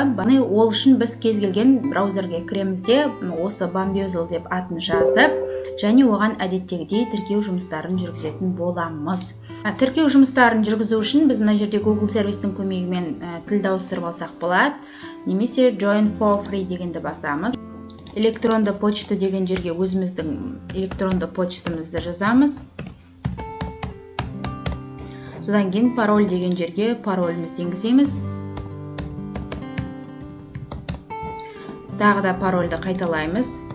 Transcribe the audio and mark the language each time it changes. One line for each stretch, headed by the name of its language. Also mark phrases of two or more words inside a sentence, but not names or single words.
Kazakh: Ол үшін біз кез келген браузерге кіреміз де осы Bambazzle деп атын жазып, және оған әдеттегідей тіркеу жұмыстарын жүргізетін боламыз. Тіркеу жұмыстарын жүргізу үшін біз мына жерде Google сервистің көмегімен тілді ауыстырып алсақ болады, немесе
English: Join for free
Kazakh: дегенді басамыз. Электронды почта деген жерге өзіміздің электронды почтамызды жазамыз. Содан кейін пароль деген жерге паролімізді енгіземіз. Тағы да парольді қайталаймыз.